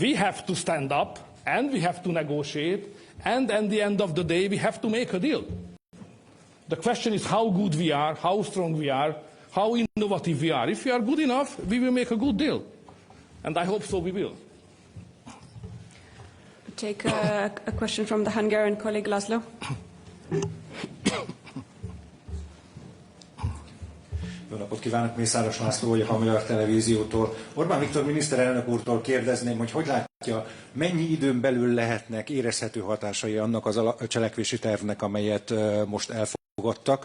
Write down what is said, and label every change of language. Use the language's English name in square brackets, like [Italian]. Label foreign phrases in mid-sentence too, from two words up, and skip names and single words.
[English] we have to stand up and we have to negotiate, and at the end of the day we have to make a deal. The question is how good we are, how strong we are, how innovative we are. If we are good enough, we will make a good deal. And I hope so we will. Take a question from the Hungarian colleague Laszlo. [Hungarian] Jó napot kívánok, Mészáros László vagyok a Magyar Televíziótól. Orbán Viktor miniszterelnök úrtól kérdezném, hogy látja, mennyi időn belül lehetnek érezhető hatásai annak a cselekvési tervnek, amelyet most elfogadtak.